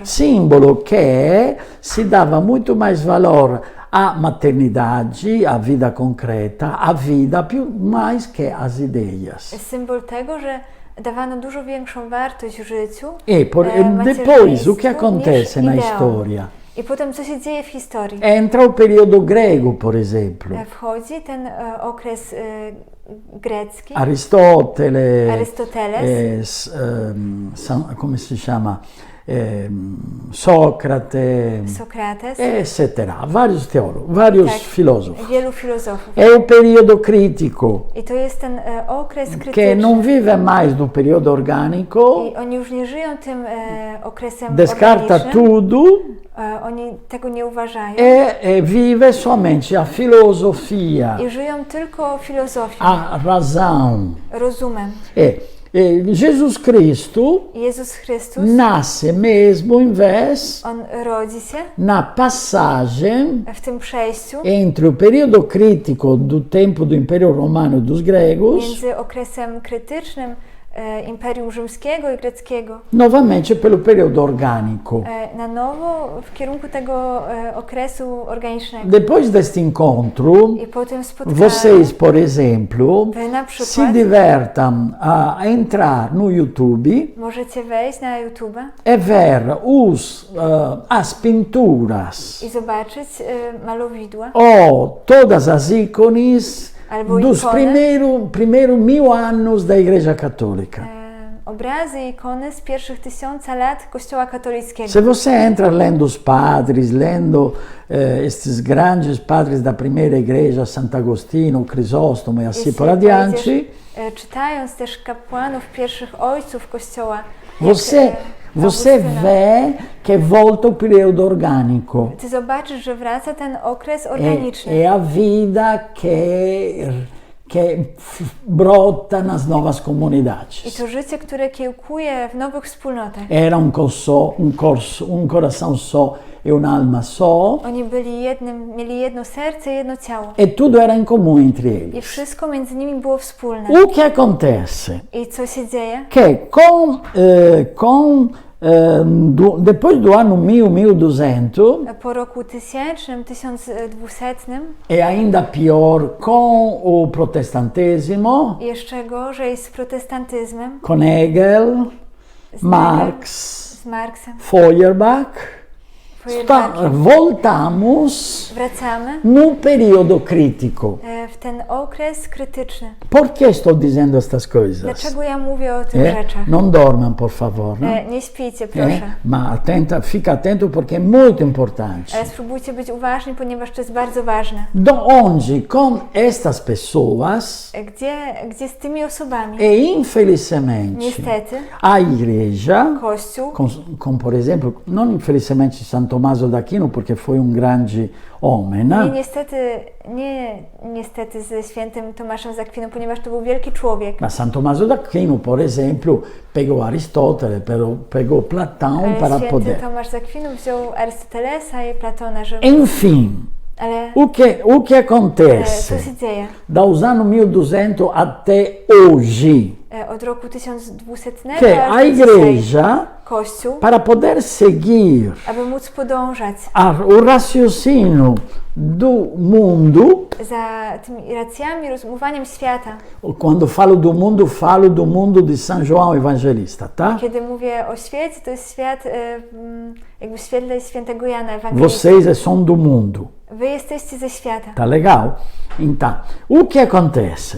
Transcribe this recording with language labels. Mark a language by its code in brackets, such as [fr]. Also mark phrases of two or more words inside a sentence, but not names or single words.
[pt] Símbolo que se dava muito mais valor à maternidade, à vida concreta, à vida mais que às ideias. [pl] Symbol tego, że dawano dużo większą wartość życiu, [pt] Depois, o que [pl] macierzyństwu, [pt] acontece [pl] niż [pt] na [pl] ideom. [pt] história? [pl] I potem co się dzieje w historii? [pt] Entra o período grego, por exemplo. [pl] Wchodzi ten okres grecki, [pt] Aristóteles, come se chama? Sócrates, [pl] Sokrates, etc. [pt] Vários teólogos, vários filósofos. [pl] wielu filozofów. [pt] É o período crítico, [pl] I to jest ten okres [pt] que [pl] krytyczny. [pt] não vive mais do período orgânico, [pl] I oni już nie żyją tym okresem [pt] descarta [pl] organicznym. [pt] tudo [pl] Oni tego nie uważają [pt] vive somente a filosofia, [pl] i żyją tylko filozofią, [pt] a razão. [pl] rozumem. [pt] Jesus Cristo [pl] Jezus Chrystus, [pt] nasce mesmo em vez [pl] On rodzi się [pt] na passagem [pl] w tym przejściu [pt] entre o período crítico do tempo do Império Romano e dos gregos, [pl] między okresem krytycznym Imperium Rzymskiego i Greckiego, [pt] novamente pelo período orgânico. [pl] na nowo w kierunku tego okresu organicznego. [pt] Depois deste encontro, [pl] I po tym spotkaniu [pt] vocês, por exemplo, [pl] wy na [pt] se [pl] przykład [pt] divertam a entrar no YouTube [pl] możecie wejść na YouTube [pt] e ver as pinturas [pl] i zobaczyć malowidła [pt] ou todas as ícones [pl] albo [pt] dos [pl] ikony, [pt] primeiro 1000 anos da Igreja Católica. [pl] obrazy i ikony z pierwszych 1000 lat Kościoła katolickiego. [pt] Se você entra lendo os padres, lendo estes grandes padres da primeira igreja, Santo Agostinho, Crisóstomo e assim [pl] Jeśli [pt] por adiante, [pl] pojedziesz, czytając też kapłanów, pierwszych ojców Kościoła, [pt] você [pl] Augustyna, [pt] vê que volta o período orgânico. [pl] ty zobaczysz, że wraca ten okres organiczny. [pt] É a vida que brota nas novas [pl] I [pt] comunidades. [pl] to życie, które kiełkuje w nowych wspólnotach. [pt] Era um coração só e uma alma só, [pl] Oni mieli jedno serce, jedno ciało. [pt] e tudo era em comum entre [pl] I [pt] eles. [pl] wszystko między nimi było wspólne. [pt] O que acontece? [pl] I co się dzieje? [pt] Que depois do ano 1200, [pl] Po roku 1000, 1200, [pt] e ainda pior com o protestantismo, [pl] jeszcze gorzej z protestantyzmem, [pt] com Hegel, [pl] z [pt] Marx, [pl] z Marksem, [pt] Feuerbach, [pl] Feuerbachem, [pt] voltamos [pl] wracamy [pt] no período crítico. [pl] w ten okres krytyczny. [pt] Por que estou dizendo estas coisas? [pl] Dlaczego ja mówię o tych rzeczach? [pt] Não dormam, por favor. Não? [pl] Nie śpijcie, proszę. [pt] Mas fica atento porque é muito importante. [pl] Ale spróbujcie być uważni, ponieważ to jest bardzo ważne. [pt] De onde, com estas pessoas, [pl] Gdzie z tymi osobami, [pt] e infelizmente, [pl] niestety, [pt] a igreja, [pl] Kościół, [pt] como por exemplo, não infelizmente São Tomás d'Aquino, porque foi grande homem, né? [pl] nie niestety ze świętym Tomaszem z Akwinu, ponieważ to był wielki człowiek. [pt] Mas São Tomás d'Aquino, por exemplo, pegou Aristóteles, pegou Platão [pl] Ale [pt] para [pl] święty [pt] poder. [pl] Tomasz z Akwinu wziął Arystotelesa i Platona, żeby... [pt] Enfim, [pl] Ale [pt] o que acontece [pl] co się dzieje? [pt] dos anos 1200 até hoje? [pl] Od roku 1200 [pt] Que [pl] aż [pt] a [pl] do dzisiaj [pt] igreja, [pl] Kościół, [pt] para poder seguir [pl] aby móc podążać [pt] o raciocínio do mundo, [pl] za tymi racjami, rozumowaniem świata. [pt] quando falo do mundo de São João Evangelista, tá? [pl] Kiedy mówię o świecie, to jest świat jakby w świetle świętego Jana Ewangelisty. [pt] Vocês são do mundo. [pl] Wy jesteście ze świata. [pt] Tá legal? Então, o que acontece?